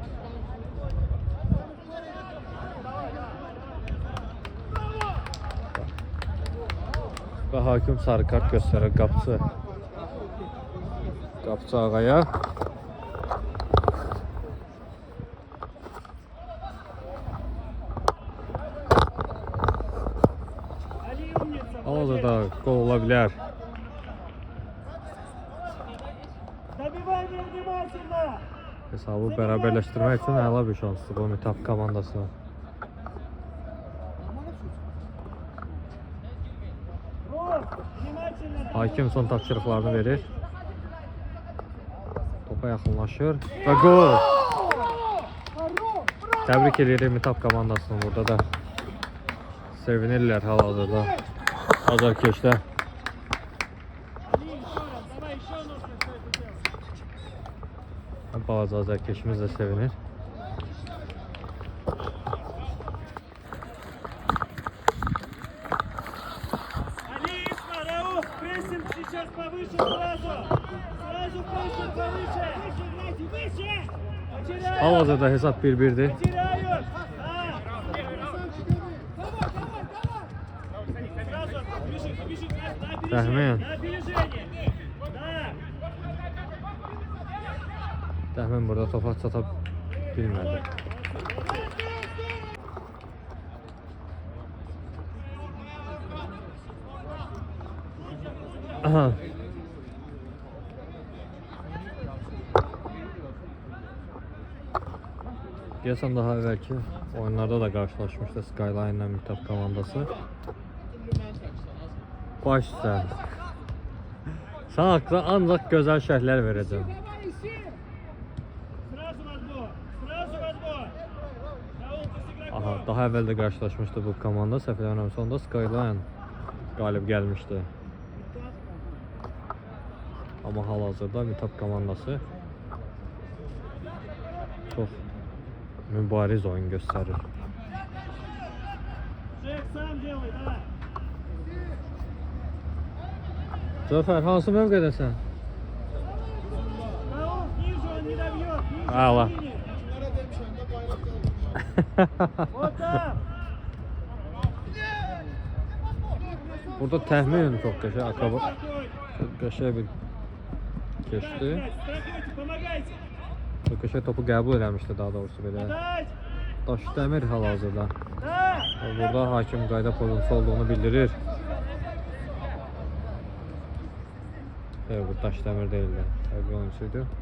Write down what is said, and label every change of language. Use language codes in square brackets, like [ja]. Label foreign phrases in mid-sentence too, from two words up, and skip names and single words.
[az] Və hakim sarı kart göstərir qapçı ağaya. [ru] Ali умница! [az] Hal-hazırda qol ola bilər. [ru] Добивай меня внимательно! [az] Hesabı bərabərləşdirmək üçün əla bir şansdır bu Mitap komandasına. [ru] Рот, внимательно! [az] Hakim son tapşırıqlarını verir. Topa yaxınlaşır və gol! Təbrik edirik Mitap komandasını burada da. Sevinirlər hal-hazırda. Azarkeşdə. [ru] Ali, еще раз, давай еще нужно все это делать. [az] Balaca azarkeşimiz də sevinir. [ru] Алиса, Рауф, прессинг сейчас повыше сразу! Сразу прессинг повыше! Выше, играйте, выше! Потеряют! [az] Hal-hazırda hesab 1-1'dir. [ru] Потеряют! Сразу, бежит, бежит, на Тахмин. опережение! На опережение! Да! [az] Təhmin burada topa çata bilmədi. Aha. Deyəsən daha əvvəlki oyunlarda da qarşılaşmışdı Skyline ilə Mitap komandası. Baş sən. Sən haqqında ancaq gözəl şərhlər verəcəm. [ru] Сразу в отбор! Сразу в отбор! Рауф, ты с игроком! [az] Aha, daha əvvəl də qarşılaşmışdı bu komanda. Səhv eləmirəmsə onda Skyline qalib gəlmişdi. Amma hal-hazırda Mitap komandası çox mübariz oyun göstərir. [ru] Жек, сам делай, давай! [az] Zəfər, hansı mövqədəsən? [ru] Рауф, ниже он не добьет! Ниже Ала. линии. Вот так! [az] Burada təxmin çox qəşəng akrobat. [ru] Спокойно! [az] Çox qəşəng bir keçdi. [ru] Страхуйте, помогайте! [az] Çox qəşəng topu qəbul eləmişdi daha doğrusu belə. [ru] Подать! [az] Daşdəmir hal-hazırda. [ru] Да! [az] Burada hakim qayda pozuntusu olduğunu bildirir. Evet, bu Daşdəmir deyildi. [tr] Bir oyuncuydu.